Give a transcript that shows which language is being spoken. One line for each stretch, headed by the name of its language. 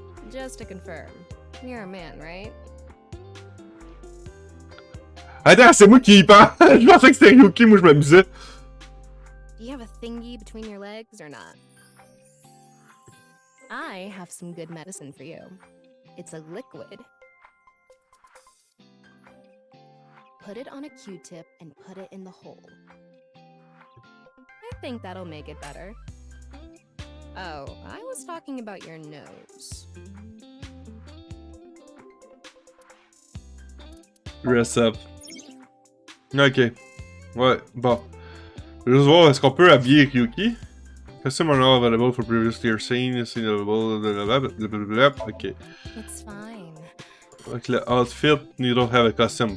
English: Just to confirm, you're a man, right?
French: Attends, c'est moi qui y pense. Je pensais que c'était Ryuki, moi je m'amusais.
English: Do you have a thingy between your legs or not? I have some good medicine for you. It's a liquid. Put it on a Q-tip and put it in the hole. I think that'll make it better. Oh, I was talking about your nose. Dress up. Ok.
French: Ouais, bon. Je vais juste voir, est-ce qu'on peut habiller Ryuki?
English: Costume are not available for previous tier scene. Scene available. Blablabla. Ok. It's fine.
French: Donc le outfit,
English: you don't have a costume.